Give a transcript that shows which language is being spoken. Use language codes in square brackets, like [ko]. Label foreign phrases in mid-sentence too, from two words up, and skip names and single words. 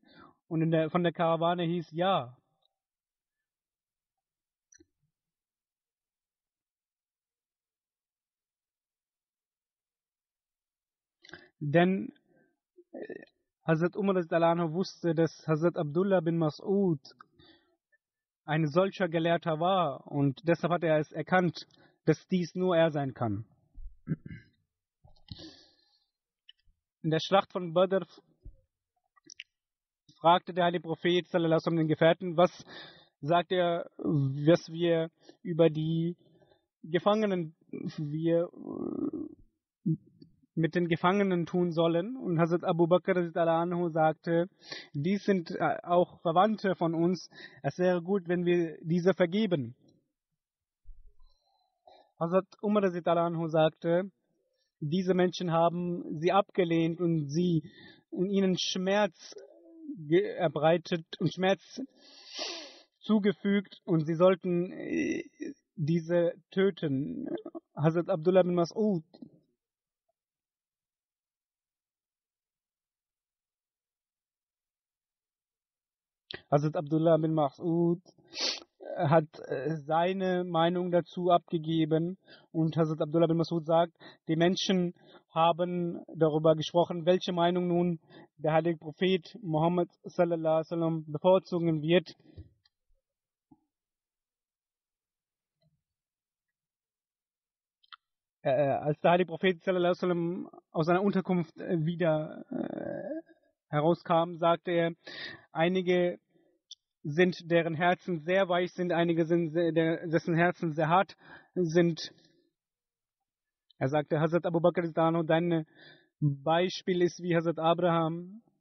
[de] Und von der Karawane hieß ja. Denn Hazrat Umar [ar] رضي الله عنه [de] wusste, dass Hazrat Abdullah bin Mas'ud ein solcher Gelehrter war, und deshalb hat er es erkannt, dass dies nur er sein kann. In der Schlacht von Badr fragte der heilige Prophet [ar] صلى الله عليه وسلم [de] den Gefährten, was sagt er, was wir über die Gefangenen, mit den Gefangenen tun sollen. Und Hazrat Abu Bakr [ar] رضي الله عنه [de] sagte, dies sind auch Verwandte von uns, es wäre gut, wenn wir diese vergeben. Hazrat Umar [ar] رضي الله عنه [de] sagte, diese Menschen haben sie abgelehnt und ihnen Schmerz erbreitet und Schmerz zugefügt, und sie sollten diese töten. Hazrat Abdullah bin Mas'ud Hazrat Abdullah bin Mas'ud hat seine Meinung dazu abgegeben, und Hazrat Abdullah bin Mas'ud sagt, die Menschen haben darüber gesprochen, welche Meinung nun der heilige Prophet Muhammad [ar] صلى الله عليه وسلم [de] bevorzugen wird. Als der heilige Prophet [ar] صلى الله عليه وسلم [de] aus seiner Unterkunft wieder herauskam, sagte er, einige sind, deren Herzen sehr weich sind, einige sind, dessen Herzen sehr hart sind. Er sagte, Hazrat Abu Bakr dein Beispiel ist wie Hazrat Abraham.